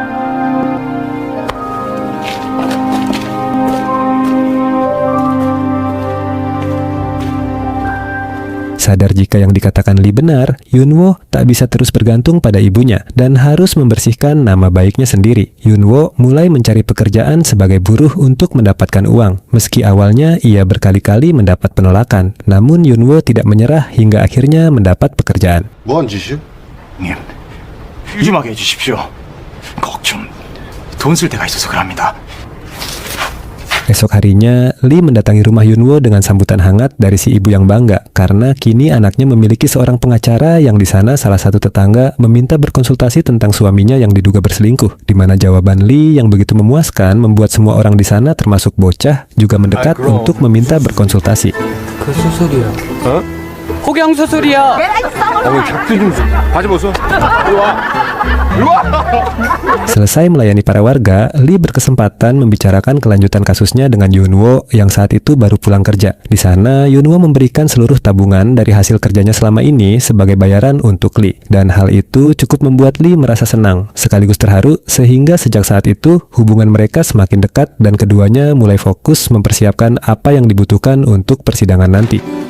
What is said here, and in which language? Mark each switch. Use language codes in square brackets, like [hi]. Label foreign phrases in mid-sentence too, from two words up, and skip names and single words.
[id] Sadar jika yang dikatakan Lee benar, Hyunwoo tak bisa terus bergantung pada ibunya dan harus membersihkan nama baiknya sendiri. Hyunwoo mulai mencari pekerjaan sebagai buruh untuk mendapatkan uang. Meski awalnya ia berkali-kali mendapat penolakan, namun Hyunwoo tidak menyerah hingga akhirnya mendapat pekerjaan. [ko] 뭐한 짓이요? 형님, 좀 하게 해주십시오. 걱 좀 돈 쓸 데가 있어서 그럽니다. [id] Esok harinya, Lee mendatangi rumah Yunwo dengan sambutan hangat dari si ibu yang bangga karena kini anaknya memiliki seorang pengacara yang di sana salah satu tetangga meminta berkonsultasi tentang suaminya yang diduga berselingkuh, di mana jawaban Lee yang begitu memuaskan membuat semua orang di sana termasuk bocah juga mendekat untuk meminta berkonsultasi. [ko] 호경 수술이야. 바지 벗어. [id] Selesai melayani para warga, Lee berkesempatan membicarakan kelanjutan kasusnya dengan Yunwo yang saat itu baru pulang kerja. Di sana, Yunwo memberikan seluruh tabungan dari hasil kerjanya selama ini sebagai bayaran untuk Lee. Dan hal itu cukup membuat Lee merasa senang, sekaligus terharu, sehingga sejak saat itu hubungan mereka semakin dekat dan keduanya mulai fokus mempersiapkan apa yang dibutuhkan untuk persidangan nanti.